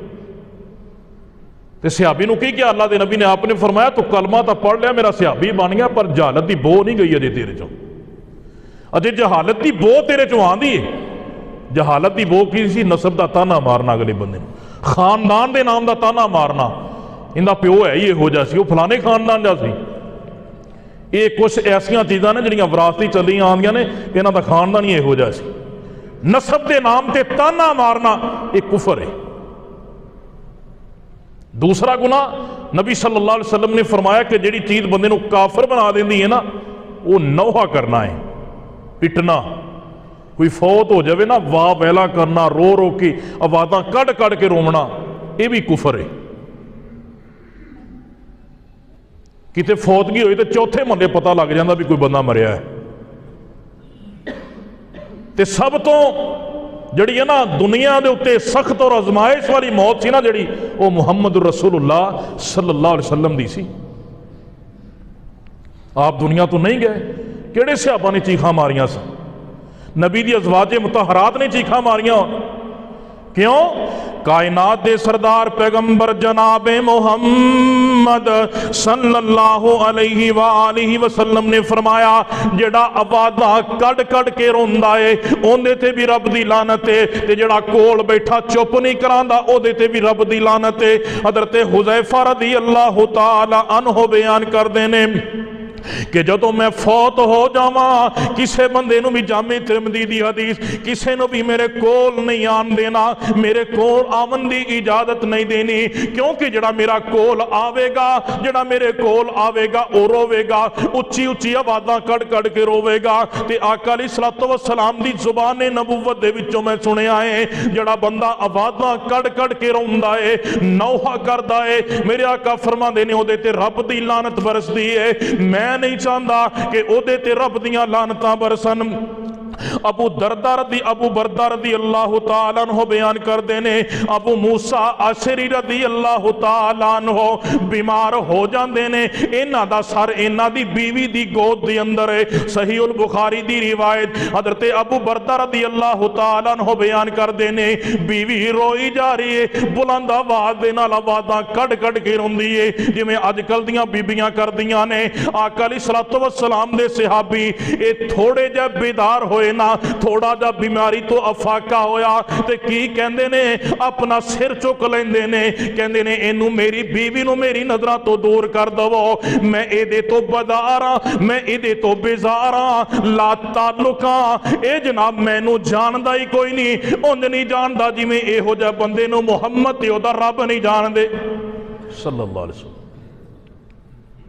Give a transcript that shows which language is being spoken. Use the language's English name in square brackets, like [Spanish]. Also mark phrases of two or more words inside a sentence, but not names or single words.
[Urdu] تو صحابی نوں کی کیا اللہ کے نبی نے؟ آپ نے فرمایا تو کلمہ تو پڑھ لیا، میرا صحابی بن گیا، پر جہالت کی بو نہیں گئی [Punjabi] اجے تیرے چوں، اجے جہالت کی بو تیرے چوں آندی ہے. جہالت کی بو کی سی؟ نسب کا طعنہ مارنا اگلے بندے نوں، خاندان کے نام کا طعنہ مارنا، انکا پیو ہے ہی اہو جہا سی، وہ فلانے خاندان جا سی. یہ کچھ ایسیاں چیزاں نے جہڑیاں وراثتی چلیاں آندیاں نے، انہاں دا خاندان ہی اہو جہا سی. [Urdu] نسب کے نام تے طعنہ مارنا یہ کفر ہے. [Punjabi] دوسرا گناہ نبی [Arabic] صلى الله عليه وسلم [Punjabi] نے فرمایا کہ جہڑی چیز بندے نوں کافر بنا دیندی ہے نا، وہ نوحہ کرنا ہے، پٹنا. کوئی فوت ہو جائے نا، واہ ویلا کرنا، رو رو کے آوازاں کڈھ کڈھ کے روونا، یہ بھی کفر ہے. کتے فوتگی ہوئی تو چوتھے محلے پتہ لگ جاتا بھی کوئی بندہ مریا ہے. تے سب تو جہڑی ہے نا دنیا کے اتے سخت اور آزمائش والی موت سی نا جہڑی، وہ محمد رسول اللہ [Arabic] صلى الله عليه وسلم [Punjabi] دی سی. آپ دنیا تو نہیں گئے، کہڑے صحابہ نے چیکھاں ماریاں سن? نبی دی ازواجِ مطہرات نے چیکھاں ماریاں. क्यों? کائنات دے سردار پیغمبر جنابِ محمد [Arabic] صلى الله عليه وآله وسلم [Punjabi] نے فرمایا، جیڑا آوازاں کڑ کڑ کے روندا ہے اوندے تے بھی رب دی لعنت ہے، تے جیڑا کول بیٹھا چپ نہیں کراندا اودے تے بھی رب دی لعنت ہے. حضرت حذیفہ [Arabic] رضي الله تعالى عنه [Punjabi] بیان کردے نے کہ جدوں میں فوت ہو جاواں، کسے بندے نوں بھی جامع ترمذی دی حدیث، کسے نوں بھی میرے کول نہیں آن دینا، میرے کول آون دی اجازت نہیں دینی، کیونکہ جڑا میرا کول آوے گا، جڑا میرے کول آوے گا وہ رووے گا، اچی اچی آوازاں کڑ کڑ کے رووے گا. تے آقا [Arabic] عليه الصلاة والسلام [Punjabi] دی زبان نبوت دے وچوں میں سنیا ہے، جڑا بندہ آوازاں کڑ کڑ کے روندا ہے، نوحہ کردا ہے، میرے آقا فرماندے نے اودے تے رب دی لعنت برسدی ہے. میں نہیں چاہتا کہ اودے تے رب دیاں لعنتاں برسن. [Urdu] ابو بردہ [Arabic] رضي الله تعالى عنه [Urdu] بیان کرتے ہیں، ابو موسیٰ اشعری [Arabic] رضي الله تعالى عنه [Urdu] بیمار ہو جاتے ہیں, [Punjabi] انہاں دا سر انہاں دی بیوی دی گود دے اندر ہے. [Urdu] صحیح البخاری دی روایت، حضرت ابو بردہ [Arabic] رضي الله تعالى عنه [Urdu] بیان کرتے ہیں، بیوی روئی جا رہی ہے, [Punjabi] بلند آواز دے نال آوازاں کڑ کڑ کے روندی ہے، جویں اجکل دیاں بیبیاں کردیاں نے. आका [Arabic] عليه الصلاة والسلام [Punjabi] دے صحابی یہ تھوڑے جے بیدار ہوئے نا، تھوڑا جا بیماری تو افاقہ ہویا تے کی کہندے نے، اپنا سر چک لیندے نے، کہندے نے انوں میری بیوی نوں میری نظراں تو دور کر دوو، میں اہدے تو بدار ہاں، میں اہدے تو بیزار ہاں، لا تعلقہ اے جناب مینوں جاندا ہی کوئی نہیں، انج نہیں جاندا جویں اہو جہے بندے نوں محمد تے اودا رب نہیں جاندے [Arabic] صلى الله عليه وسلم.